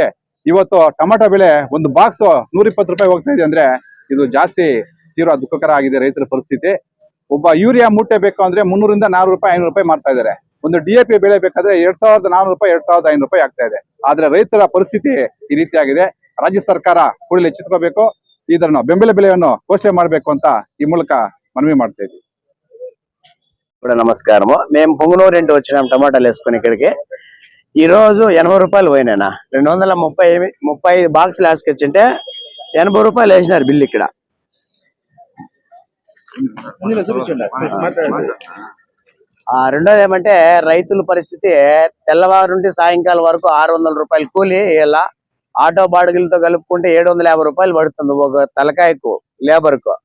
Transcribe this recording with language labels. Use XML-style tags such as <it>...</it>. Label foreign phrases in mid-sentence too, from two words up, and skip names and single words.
<kn>ಇವತ್ತು ಟೊಮೆಟೊ ಬೆಲೆ ಒಂದು ಬಾಕ್ಸ್ 120 ರೂಪಾಯಿ ಹೋಗ್ತಾ ಇದೆ ಅಂದ್ರೆ ಇದು ಜಾಸ್ತಿ ತೀವ್ರ ದುಃಖಕರ ಆಗಿದೆ ರೈತರ ಪರಿಸ್ಥಿತಿ. ಒಬ್ಬ ಯೂರಿಯಾ ಮೂಟೆ ಬೇಕು ಅಂದ್ರೆ 300 ರಿಂದ 400 ರೂಪಾಯಿ 500 ರೂಪಾಯಿ ಮಾಡ್ತಾ ಇದ್ದಾರೆ. ಒಂದು DAP ಬೆಳೆ ಬೇಕಾದ್ರೆ 2400 ರೂಪಾಯಿ 2500 ರೂಪಾಯಿ ಆಗ್ತಾ ಇದೆ. ಆದ್ರೆ ರೈತರ ಪರಿಸ್ಥಿತಿ ಈ ರೀತಿ ಆಗಿದೆ. ರಾಜ್ಯ ಸರ್ಕಾರ ಕೂಡಲೇ ಎಚ್ಚೆತ್ತುಕೋಬೇಕು, ಇದನ್ನು ಬೆಂಬಲ ಬೆಲೆಯನ್ನು ಘೋಷಣೆ ಮಾಡಬೇಕು ಅಂತ ಈ ಮೂಲಕ ಮನವಿ ಮಾಡ್ತಾ ಇದ್ದೀವಿ.</kn> <te>కూడా నమస్కారము. మేము పొంగునూరు ఇంటి వచ్చినాం టమాటాలు వేసుకుని ఇక్కడికి. ఈ రోజు 80 రూపాయలు పోయినా 235 బాక్సులు వేసుకొచ్చింటే 80 రూపాయలు వేసినారు బిల్లు ఇక్కడ. రెండోది ఏమంటే రైతుల పరిస్థితి తెల్లవారు నుండి సాయంకాలం వరకు 600 రూపాయలు కూలి, ఇలా ఆటో బాడుగులతో కలుపుకుంటే 750 రూపాయలు పడుతుంది ఒక తలకాయకు లేబర్ కు.</te>